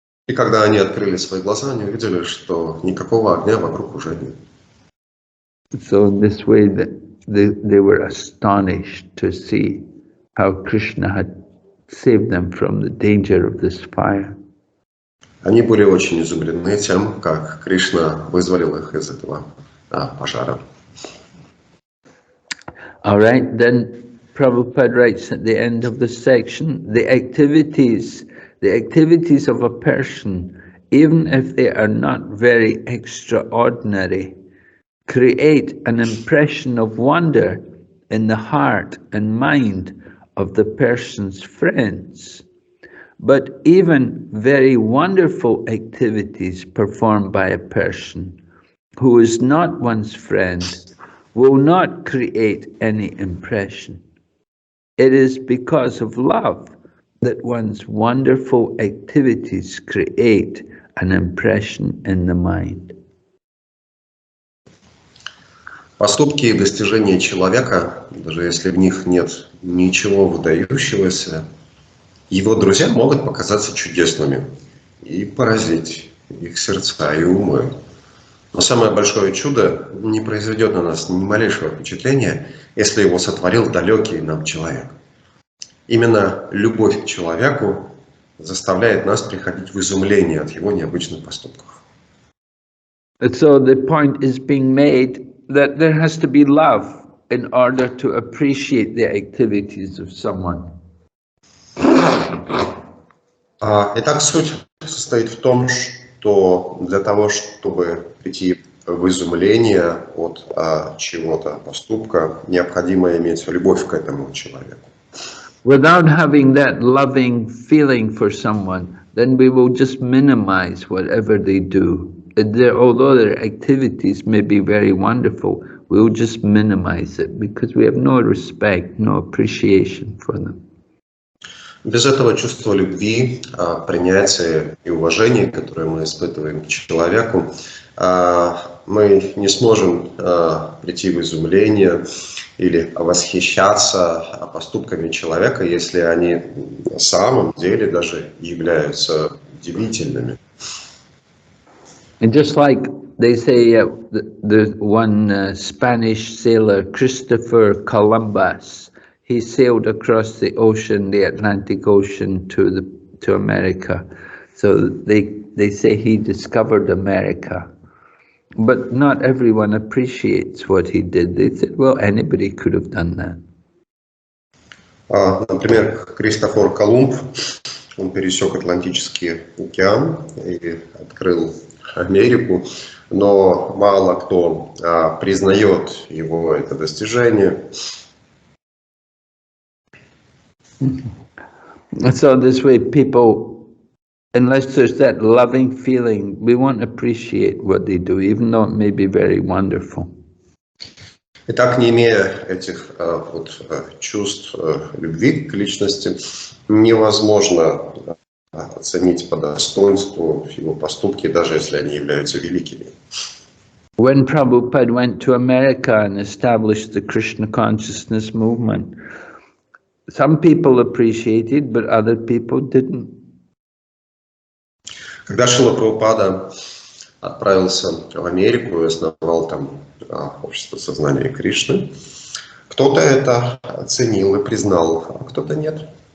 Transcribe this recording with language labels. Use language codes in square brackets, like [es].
[ru] И когда они открыли свои глаза, они увидели, что никакого огня вокруг уже нет. [en] So in this way that they were astonished to see how Krishna had saved them from the danger of this fire. [ru] Они были очень изумлены тем, как Кришна вызволил их из этого пожара. [en] All right, then Prabhupada writes at the end of this section, the activities of a person, even if they are not very extraordinary, create an impression of wonder in the heart and mind of the person's friends. But even very wonderful activities performed by a person who is not one's friend will not create any impression. It is because of love that one's wonderful activities create an impression in the mind. [ru] Поступки и достижения человека, даже если в них нет ничего выдающегося, его друзья могут показаться чудесными и поразить их сердца и умы. Но самое большое чудо не произведет на нас ни малейшего впечатления, если его сотворил далекий нам человек. Именно любовь к человеку заставляет нас приходить в изумление от его необычных поступков. [en] So the point is being made that there has to be love in order to appreciate the activities of someone. [ru] Итак, суть состоит в том, что для того, чтобы прийти в изумление от чего-то поступка, необходимо иметь любовь к этому человеку. [en] Without having that loving feeling for someone, then we will just minimize whatever they do. Although their activities may be very wonderful, we will just minimize it because we have no respect, no appreciation for them. [ru] Без этого чувства любви, принятия и уважения, которое мы испытываем к человеку, мы не сможем прийти в изумление или восхищаться поступками человека, если они на самом деле даже являются удивительными. [en] And just like they say, the one Spanish sailor, Christopher Columbus, he sailed across the ocean, the Atlantic Ocean, to America. So they say he discovered America. But not everyone appreciates what he did. They said, well, anybody could have done that. [ru] Например, Кристофор Колумб, он пересек Атлантический океан и открыл Америку, но мало кто признает его это достижение. [en] So this way people, unless there's that loving feeling, we won't appreciate what they do, even though it may be very wonderful. [ru] Итак, не имея этих чувств любви к личности, невозможно оценить по достоинству его поступки, даже если они являются великими. [en] When Prabhupada went to America and established the Krishna consciousness movement, some people appreciated, but other people didn't. [ru] Когда Шрила Прабхупада отправился в Америку и основал там общество сознания Кришны, кто-то это оценил и признал, а кто-то нет.